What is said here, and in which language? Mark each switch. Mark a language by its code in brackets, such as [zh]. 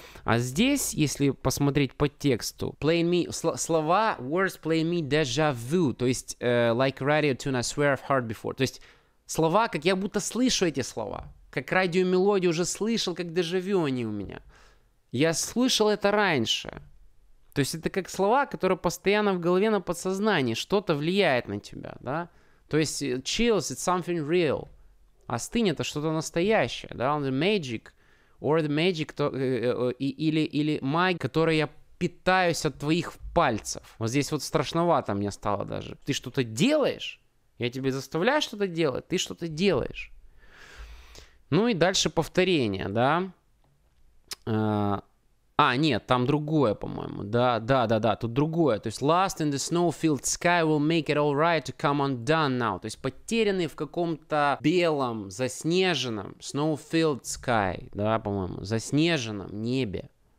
[ru] А здесь, если посмотреть по тексту, play me, слова, [en] words play me déjà vu, [ru] то есть [en] like radio tune, I swear I've heard before. [ru] То есть слова, как я будто слышу эти слова, как радиомелодию уже слышал, как дежавю они у меня. Я слышал это раньше. То есть это как слова, которые постоянно в голове на подсознании, что-то влияет на тебя, да. То есть [en] chills, it's something real. [ru] Остынь, это что-то настоящее, да, [en] the magic. Or the magic, [ru] или магия, которой я питаюсь от твоих пальцев. Вот здесь вот страшновато мне стало даже. Ты что-то делаешь, я тебе заставляю что-то делать, ты что-то делаешь. Ну и дальше повторение, да. Нет, там другое, по-моему. Да, тут другое. То есть [en] lost in the snow-filled sky will make it all right to come undone now. [ru] То есть потерянный в каком-то белом, заснеженном, [en] snow-filled sky, [ru] да, по-моему, заснеженном небе.